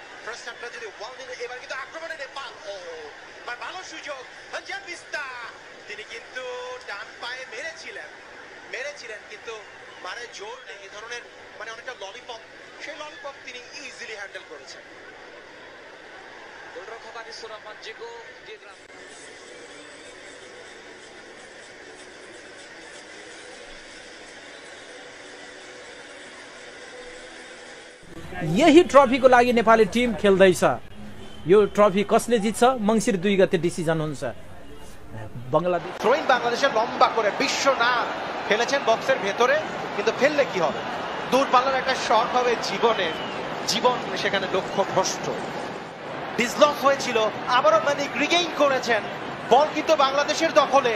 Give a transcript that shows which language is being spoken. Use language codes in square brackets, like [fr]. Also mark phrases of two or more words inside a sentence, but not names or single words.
[en] first halfটা [bn] যদি ওয়াল দিলে, এবার কিন্তু আক্রমণে নেপাল, ও ভালো সুযোগ। আঞ্জাম বিস্তা তিনি কিন্তু ডান পায়ে মেরেছিলেন কিন্তু মানে জোর নেই, এই ধরনের মানে অনেকটা ললিপপ, সেই ললিপপ তিনি [en] easily handle [bn] করেছেন। গোলরক্ষক সুরামান জিগো দিয়েছিলাম। [ne] यही ट्रफीको लागि नेपाली टिम खेल्दैछ। यो ट्रफी कसले जित्छ? मङ्सिर 2 गते डिसिजन हुन्छ। [bn] বাংলাদেশ থ্রোইন বাংলাদেশের লম্বা করে বিশ্বনাথ ফেলেছেন বক্সের ভেতরে, কিন্তু ফেললে কি হবে? দূরপাল্লার একটা শট হবে, জীবন সেখানে লক্ষ্য ভ্রষ্ট। ডিসলক হয়েছিল, আবারও মানিক রিগেইন করেছেন বল, কিন্তু বাংলাদেশের দখলে।